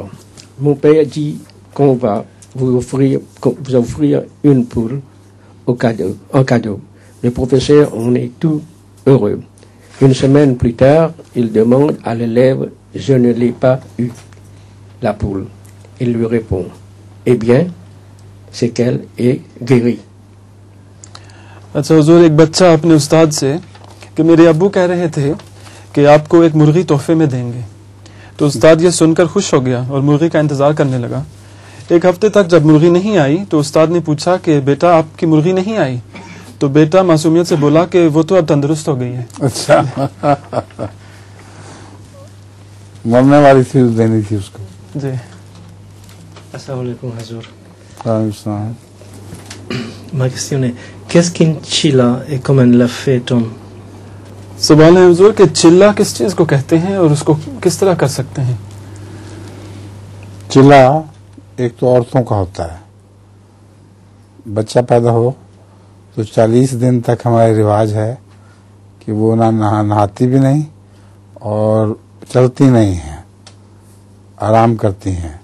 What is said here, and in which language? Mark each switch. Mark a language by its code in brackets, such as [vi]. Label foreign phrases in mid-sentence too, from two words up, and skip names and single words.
[fr] Mon père dit qu'on va vous offrir une poule en cadeau. Le professeur en est tout heureux. Une semaine plus tard, il demande à l'élève « Je ne l'ai pas eu, la poule ». Il lui répond « Eh bien, c'est qu'elle est guérie ». [hi] अच्छा हुजूर, एक बच्चा अपने उस्ताद से कि मेरे अब्बू कह रहे थे कि आपको एक मुर्गी तोहफे में देंगे। तो उस्ताद ये सुनकर खुश हो गया और मुर्गी का इंतज़ार करने लगा। एक हफ्ते तक जब मुर्गी नहीं आई तो उस्ताद ने पूछा कि बेटा आपकी मुर्गी नहीं आई? तो बेटा मासूमियत से बोला कि वो तो अब तंदुरुस्त हो गई है। अच्छा मरने वाली थी, देनी थी उसको। जी। [ar] السلام عليكم, Hazur. [hi] हाँ, [fr] Ma question est, qu'est-ce qu'une chilla et comment elle l'a fait on? [hi] सवाल है हुजूर कि चिल्ला किस चीज़ को कहते हैं और उसको किस तरह कर सकते हैं? चिल्ला एक तो औरतों का होता है। बच्चा पैदा हो तो 40 दिन तक हमारे रिवाज है कि वो नहाती भी नहीं और चलती नहीं है, आराम करती हैं।